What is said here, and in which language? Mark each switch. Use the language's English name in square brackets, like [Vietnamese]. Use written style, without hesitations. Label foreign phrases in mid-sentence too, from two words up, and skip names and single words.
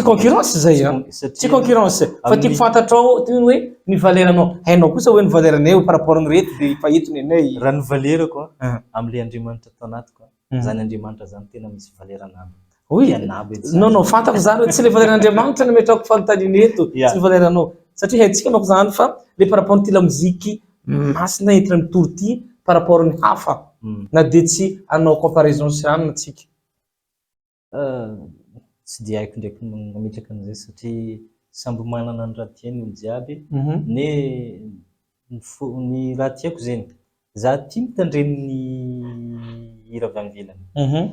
[Malagasy] tsy concurrence zay tsy concurrence fa tiako fantatrao ty hoe ny valeranao hainao kosa hoe ny valeranay [French] par rapport [Malagasy] ny reto dia fahitony anay raha ny valerako amin'ilay Andriamanitra atao anatiko zany Andriamanitra zany tena misy valerana. [French] Oui, non, [Malagasy] fantako zany hoe tsy le valeran'Andriamanitra no metrako fanontaniana eto, tsy le valeranao. Satria haintsika manko zany fa le par rapport ty [French] la musique [Malagasy] masina entina mitory ty [French] par rapport [Malagasy] ny hafa na dia tsy anao comparaison sy anona atsika. Tsy dia haiko ndraiky mametraka an'izay satria samby manana ny raha tiany olo jiaby. Ny raha tiako zeny za tia mitandreny ny hira avy any ivelany.